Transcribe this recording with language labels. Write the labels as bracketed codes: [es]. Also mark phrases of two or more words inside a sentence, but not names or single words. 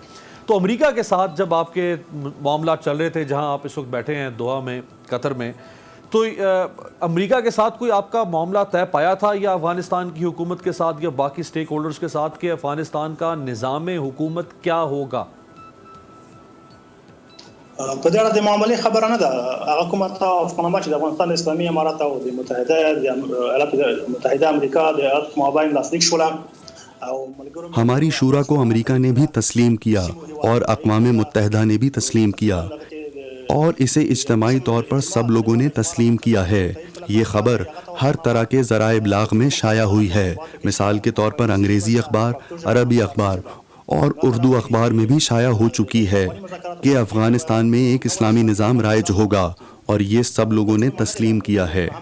[ur] تو امریکہ کے ساتھ جب آپ کے معاملات چل رہے تھے، جہاں آپ اس وقت بیٹھے ہیں دوحہ میں، قطر میں، تو امریکہ کے ساتھ کوئی آپ کا معاملہ طے پایا تھا یا افغانستان کی حکومت کے ساتھ یا باقی سٹیک ہولڈرز کے ساتھ کہ افغانستان کا نظام حکومت کیا ہوگا؟ [ps] په دې اړه د معاملې خبره نه ده. هغه کومه افغانستان چې د افغانستان اسلامي امارات او د ایالات متحده امریکا د ایالات مابین لاسلیک شول. [ur] ہماری شورا کو امریکہ نے بھی تسلیم کیا اور اقوام متحدہ نے بھی تسلیم کیا اور اسے اجتماعی طور پر سب لوگوں نے تسلیم کیا ہے. یہ خبر ہر طرح کے ذرائع ابلاغ میں شائع ہوئی ہے. مثال کے طور پر انگریزی اخبار، عربی اخبار اور اردو اخبار میں بھی شائع ہو چکی ہے کہ افغانستان میں ایک اسلامی نظام رائج ہوگا اور یہ سب لوگوں نے تسلیم کیا ہے.